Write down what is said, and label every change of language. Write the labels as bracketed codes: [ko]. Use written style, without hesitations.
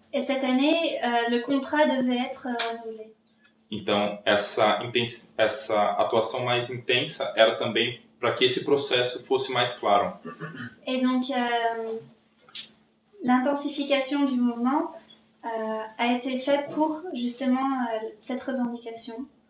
[fr] Et cette année, le contrat devait être renouvelé. [pt] Então, essa atuação mais intensa era também para que esse processo fosse mais claro. [fr] Et donc, l'intensification du mouvement a été faite pour justement cette revendication